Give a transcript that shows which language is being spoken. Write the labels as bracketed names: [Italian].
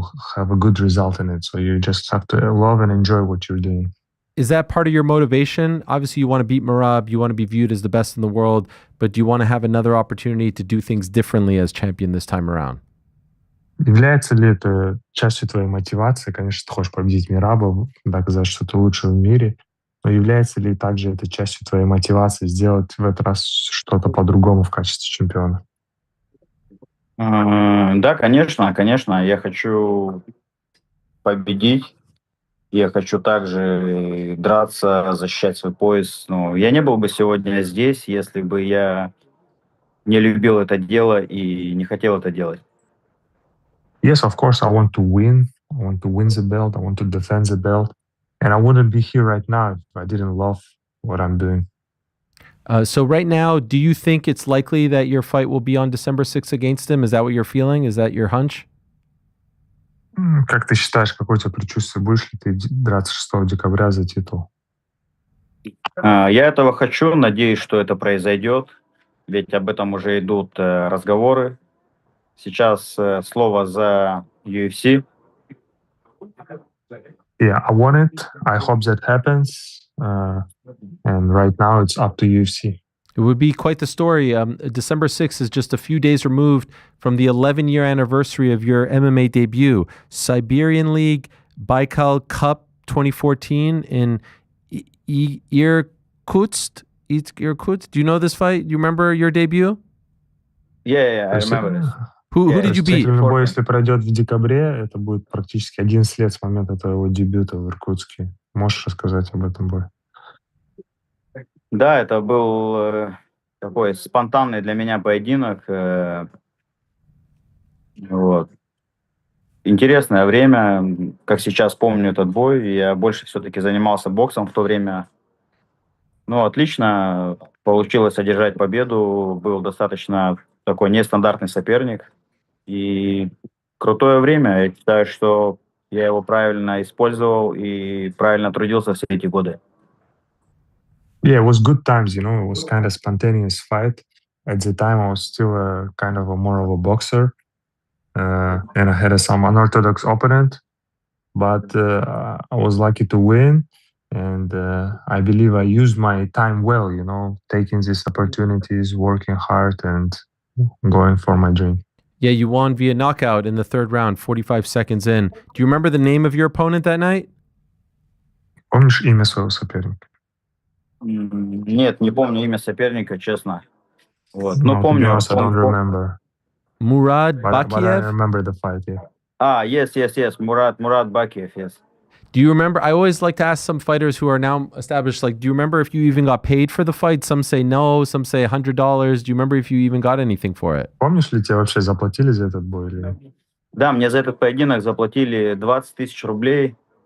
[English] You will have a good result in it. So you just have to love and enjoy what you're doing. Is that part of your motivation? Obviously, you want to beat Merab, you want to be viewed as the best in the world, but do you want to have another opportunity to do things differently as champion this time around? [Russian] Является ли это частью твоей мотивации? Конечно, ты хочешь победить Мираба, доказать, что ты лучший в мире, но является ли также это частью твоей мотивации сделать в этот раз что-то по-другому в качестве чемпиона? Да, конечно. Я хочу победить. Я хочу также драться, защищать свой пояс. Ну, я не был бы сегодня здесь, если бы я не любил это дело и не хотел это делать. [English] Yes, of course, I want to win. I want to win the belt. I want to defend the belt. And I wouldn't be here right now if I didn't love what I'm doing. So right now, do you think it's likely that your fight will be on December 6th against him? Is that what you're feeling? Is that your hunch? [Russian] Как ты считаешь, какое у тебя предчувствие? Будешь ли ты драться 6 декабря за титул? Я этого хочу, надеюсь, что это произойдет, ведь об этом уже идут разговоры. Сейчас слово за UFC. [English] Yeah, I want it. I hope that happens. And right now it's up to UFC. It would be quite the story. December 6th is just a few days removed from the 11-year anniversary of your MMA debut. Siberian League Baikal Cup 2014 in Irkutsk. Do you know this fight? Do you remember your debut? Yeah, I remember this. Who did you beat? [Russian] Бой, если пройдет в декабре, это будет практически 11 лет с момента твоего дебюта в Иркутске. Можешь рассказать об этом бое? Да, это был такой спонтанный для меня поединок. Вот. Интересное время, как сейчас помню этот бой. Я больше все-таки занимался боксом в то время. Ну, отлично получилось одержать победу. Был достаточно такой нестандартный соперник. И крутое время. Я считаю, что я его правильно использовал и правильно трудился все эти годы. [English] Yeah, it was good times, you know. It was kind of spontaneous fight. At the time, I was still a kind of a more of a boxer, and I had some unorthodox opponent, but I was lucky to win, and I believe I used my time well, you know, taking these opportunities, working hard, and going for my dream. Yeah, you won via knockout in the third round, 45 seconds in. Do you remember the name of your opponent that night? [Russian] Помнишь имя своего соперника? Нет, не помню имя соперника, честно. Вот. Ну, [English] No, to be [Russian] помню. [English] honest, I don't remember. Murad But I Bakiev? remember the fight, yeah. Yes. Murad Bakiev, yes. Do you remember? I always like to ask some fighters who are now established, like, do you remember if you even got paid for the fight? Some say no, some say $100. Do you remember if you even got anything for it? [Russian] Помнишь ли тебе вообще заплатили за этот бой или нет? Да, мне за этот поединок заплатили 20 тысяч рублей.